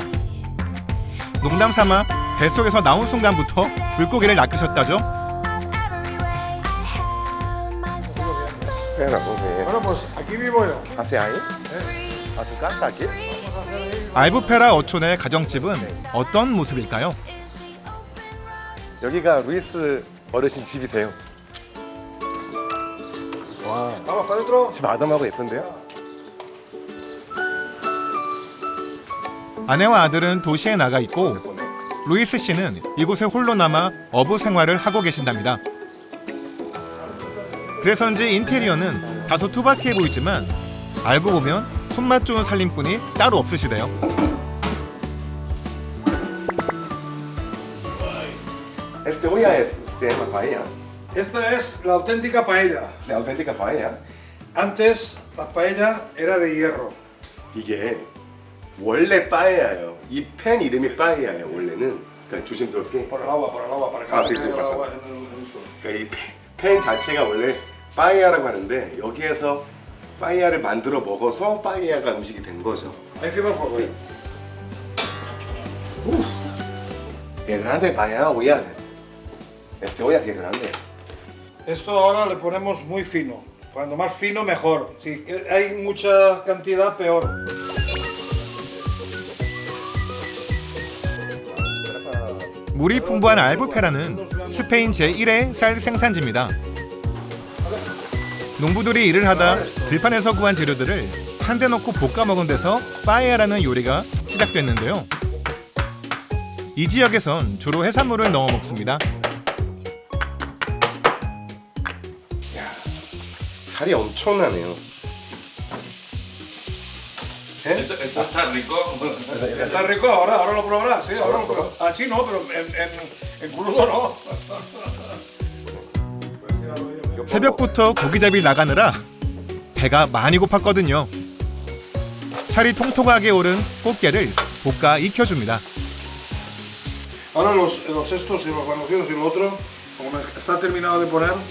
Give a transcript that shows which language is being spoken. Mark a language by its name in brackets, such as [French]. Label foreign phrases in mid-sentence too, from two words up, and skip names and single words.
[Korean] 농담 삼아 뱃속에서 나온 순간부터 물고기를 낚으셨다죠. [Spanish] Bueno, pues aquí vivo yo. ¿Hace ahí? ¿A tu casa aquí? [Korean] 알부페라 어촌의 가정집은 어떤 모습일까요? 여기가 루이스 어르신 집이세요. 와, [Spanish] Vamos para adentro. [Korean] 집 아담하고 예쁜데요? 아내와 아들은 도시에 나가 있고 루이스 씨는 이곳에 홀로 남아 어부 생활을 하고 계신답니다. 그래서인지 인테리어는 다소 투박해 보이지만 알고 보면 손맛 좋은 살림꾼이 따로 없으시대요. [Spanish] Este olla se llama paella. Esta es la auténtica paella. La auténtica paella. Antes la paella era de hierro. [Korean] 이게 원래 빠에야예요. 이 팬 이름이 빠에야예요. 원래는. 그러니까 조심스럽게. [Spanish] Por el agua, para que Ah, no sí, se sí, quede el pasa. agua en el suelo. [Korean] 그러니까 이 팬 자체가 원래 빠에야라고 하는데 여기에서 빠에야를 만들어 먹어서 빠에야가 음식이 된 거죠. [Spanish] Ahí encima el fuego. Sí. Uf, qué grande paella olla. Este olla qué grande. Esto ahora le ponemos muy fino. Cuando más fino, mejor. Si hay mucha cantidad, peor. [Korean] 물이 풍부한 알부페라는 스페인 제1의 쌀 생산지입니다. 농부들이 일을 하다 들판에서 구한 재료들을 한 대 넣고 볶아 먹은 데서 빠에야라는 요리가 시작됐는데요. 이 지역에선 주로 해산물을 넣어 먹습니다. 살이 엄청나네요. [Spanish] Esto está rico. Está rico, ahora lo probarás, sí, ahora lo probarás. Así no, pero en crudo no. [Korean] 새벽부터 고기잡이 나가느라 배가 많이 고팠거든요. 살이 통통하게 오른 꽃게를 볶아 익혀줍니다. [Spanish] Ahora los estos y los guarniciones y lo otro, como está terminado de poner.